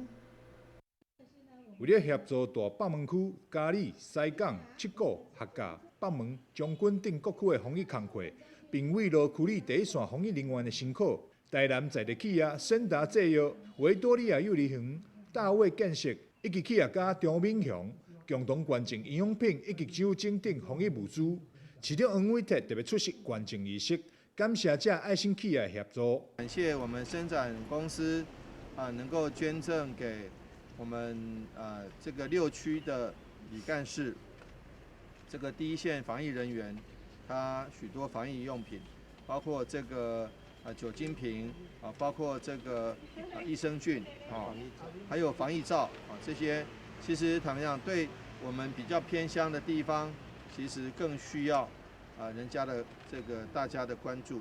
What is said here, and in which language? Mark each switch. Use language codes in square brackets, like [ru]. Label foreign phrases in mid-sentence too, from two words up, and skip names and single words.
[zh] 為了協助大北門區、嘉義、西港、七股、客家、北門、將軍等各區的防疫工作，並慰勞區里第一線防疫人員的辛苦，台南在地企業盛達製藥、維多利亞幼兒園、大衛建設、 以及企业家张敏雄共同捐赠营养品以及酒精等防疫物资。市长黄伟哲特别出席捐赠仪式，感谢这爱心企业的协助。感谢我们生展公司能够捐赠给我们这个6区的里干事，这个第一线防疫人员，他许多防疫用品，包括这个酒精瓶包括这个益生菌还有防疫罩这些，其实坦白讲，对我们比较偏乡的地方，其实更需要人家的这个大家的关注。